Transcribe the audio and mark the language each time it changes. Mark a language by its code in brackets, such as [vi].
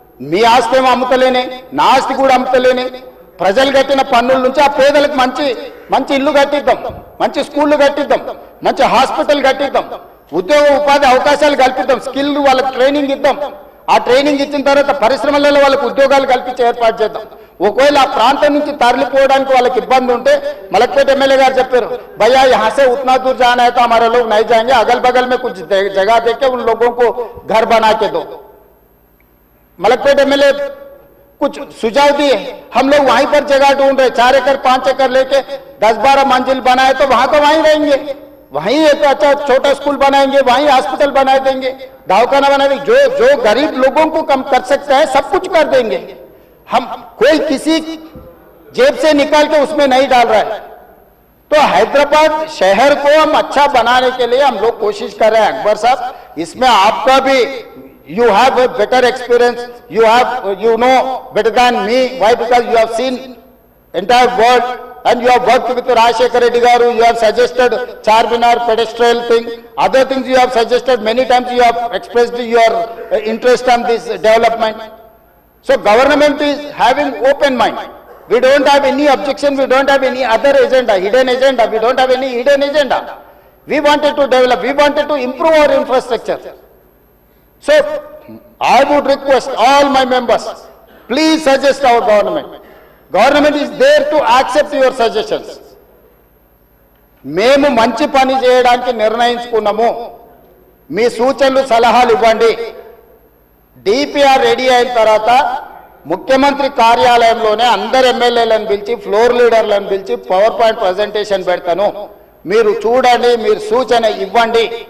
[te] మీ ఆస్తి ఏమో అమ్ముతలేనే, నా ఆస్తి కూడా అమ్ముతలేనే, ప్రజలు కట్టిన పన్నుల నుంచి ఆ పేదలకు మంచి మంచి ఇల్లు కట్టిద్దాం, మంచి స్కూళ్ళు కట్టిద్దాం, మంచి హాస్పిటల్ కట్టిద్దాం, ఉద్యోగ ఉపాధి అవకాశాలు కల్పిద్దాం, స్కిల్ వాళ్ళకి ట్రైనింగ్ ఇద్దాం. ఆ ట్రైనింగ్ ఇచ్చిన తర్వాత పరిశ్రమలలో వాళ్ళకి ఉద్యోగాలు కల్పించే ఏర్పాటు చేద్దాం. ఒకవేళ ఆ ప్రాంతం నుంచి తరలిపోవడానికి వాళ్ళకి ఇబ్బంది ఉంటే మలక్పేట ఎమ్మెల్యే గారు చెప్పారు, [hi] भैया यहाँ से उतना दूर जाना है तो हमारे लोग नहीं जाएंगे, अगल बगल में कुछ जगह देके उन लोगों को घर बना के दो। मलकपेट एमएलए कुछ सुझाव दिए, हम लोग वहीं पर जगह ढूंढ रहे, 4 एकड़ 5 एकड़ लेके 10-12 मंजिल बनाए तो वहां तो वहीं रहेंगे, वहीं एक अच्छा छोटा स्कूल बनाएंगे, वहीं हॉस्पिटल बना देंगे, दवाखाना बना देंगे, जो गरीब लोगों को कम कर सकता है सब कुछ कर देंगे। हम कोई किसी जेब से निकाल के उसमें नहीं डाल रहा है। तो हैदराबाद शहर को हम अच्छा बनाने के लिए हम लोग कोशिश कर रहे हैं। [en] Akbar Sahab, [hi] इसमें आपका भी [en] you have a better experience, you know better than me. Why? Because you have seen entire world and you have worked with Rajshekhar Reddy garu, you have suggested Charminar pedestrian thing, other things you have suggested, many times you have expressed your interest on this development. So government is having open mind. We don't have any objection, we don't have any other agenda, hidden agenda, we don't have any hidden agenda. We wanted to develop, we wanted to improve our infrastructure. So I would request all my members, please suggest our government. Government is there to accept your suggestions. [te] మేము మంచి పని చేయడానికి నిర్ణయించుకున్నాము, మీ సూచనలు సలహాలు ఇవ్వండి. DPR ready అయిన తర్వాత ముఖ్యమంత్రి కార్యాలయంలోనే అందరు ఎమ్మెల్యేలను పిలిచి ఫ్లోర్ లీడర్లను పిలిచి పవర్ పాయింట్ ప్రజెంటేషన్ పెడతాను, మీరు చూడండి, మీరు సూచన ఇవ్వండి.